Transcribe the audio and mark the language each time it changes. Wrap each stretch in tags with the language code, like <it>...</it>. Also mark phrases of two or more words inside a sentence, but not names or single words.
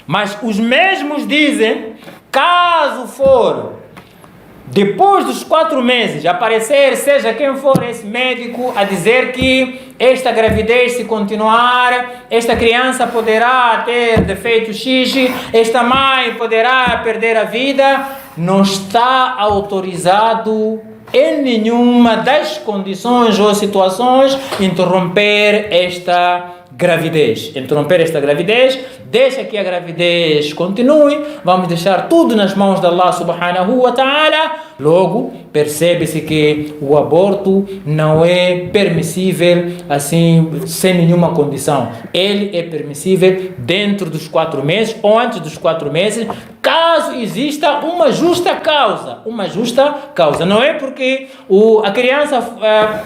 <pt>Mas os mesmos dizem, caso for depois dos 4 meses aparecer, seja quem for esse médico, a dizer que esta gravidez se continuar, esta criança poderá ter defeito X, esta mãe poderá perder a vida, não está autorizado em nenhuma das condições ou situações interromper esta gravidez. Deixa que a gravidez continue, vamos deixar tudo nas mãos de</pt> <ar>الله سبحانه وتعالى.</ar> <pt>Logo, percebe-se que o aborto não é permissível assim, sem nenhuma condição. Ele é permissível dentro dos 4 meses ou antes dos 4 meses, caso exista uma justa causa. Não é porque a criança...</pt>